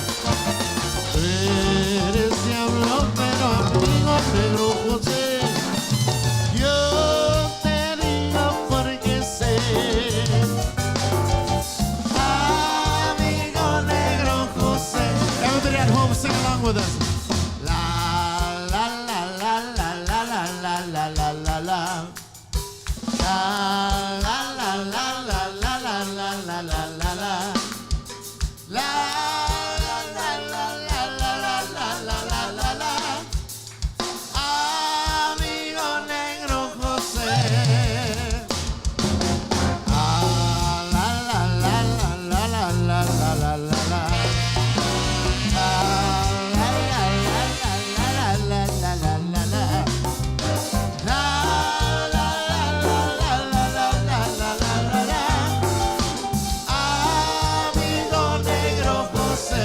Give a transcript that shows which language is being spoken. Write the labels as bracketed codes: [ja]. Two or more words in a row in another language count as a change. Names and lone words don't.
[es] Eres diablo pero amigo, negro José. Yo te digo porque sé, amigo negro José. [en] Everybody at home, sing along with us. La la la la la la la la la la la la. La la la la la la la la la la la la. [es] La amigo negro José. Ah, la la la la la la la la la la la. Ah, la la la la la la la la la la. La la la la la la la la la la. Amigo negro José.